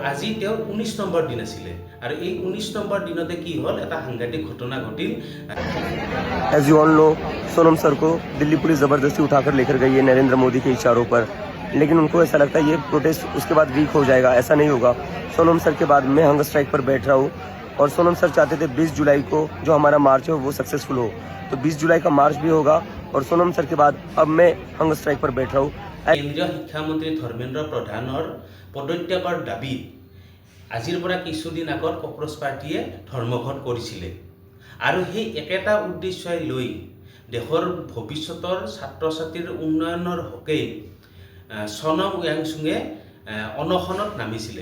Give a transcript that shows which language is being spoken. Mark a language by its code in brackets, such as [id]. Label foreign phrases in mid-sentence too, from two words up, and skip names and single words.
[as] আজি তেওঁৰ 19 নম্বৰ দিন আছিলে আৰু এই 19 নম্বৰ দিনতে কি হ'ল এটা সাংঘাতিক ঘটনা ঘটিল। [en] As you all know, [hi] सोनम सर को दिल्ली पुलिस जबरदस्ती उठाकर लेकर गई है नरेंद्र मोदी के इशारों पर, लेकिन उनको ऐसा लगता है ये प्रोटेस्ट उसके बाद वीक हो जाएगा। ऐसा नहीं होगा। सोनम सर के बाद मैं [en] hunger strike [hi] पर बैठ रहा हूँ और सोनम सर चाहते थे 20 जुलाई को जो हमारा मार्च है वो सक्सेसफुल हो, तो 20 जुलाई का मार्च भी होगा और सोनम सर के बाद अब मैं [en] hunger strike [hi] पर बैठ रहा हूँ। [as] কেন্দ্ৰীয় শিক্ষামন্ত্ৰী ধৰ্মেন্দ্ৰ প্ৰধানৰ পদত্যাগৰ দাবীত আজিৰ পৰা কিছুদিন আগত কক্ৰচ পাৰ্টিয়ে ধৰ্মঘট কৰিছিলে আৰু সেই একেটা উদ্দেশ্যই লৈ দেশৰ ভৱিষ্যতৰ ছাত্ৰ ছাত্ৰীৰ উন্নয়নৰ হকে সোনম ৱাংচুঙে অনশনত নামিছিলে।